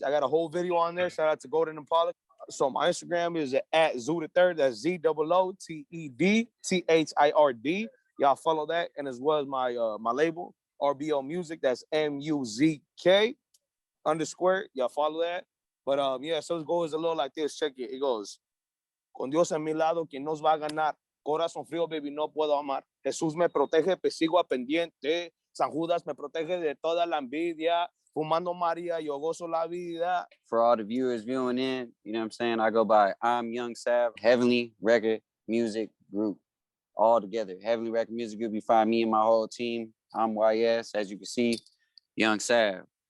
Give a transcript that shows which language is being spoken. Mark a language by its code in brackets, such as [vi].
[en] I got a whole video on there. Shout out to Golden Impala. So my Instagram is at Zootedthird. That's ZOOTEDTHIRD. Y'all follow that. And as well as my my label, RBL Music. That's MUZK _. Y'all follow that. But yeah, so it goes a little like this. Check it. It goes. [es] Con Dios a mi lado, quien nos va a ganar. Corazón frío, baby, no puedo amar. Jesús me protege, pues sigo a pendiente. San Judas me protege de toda la envidia. Fumando Maria, yo gozo la vida. [en] For all the viewers viewing in, you know what I'm saying? I go by I'm Young Sav, Heavenly Record Music Group. All together. Heavenly Record Music Group. You find me and my whole team. I'm YS, as you can see, Young Sav.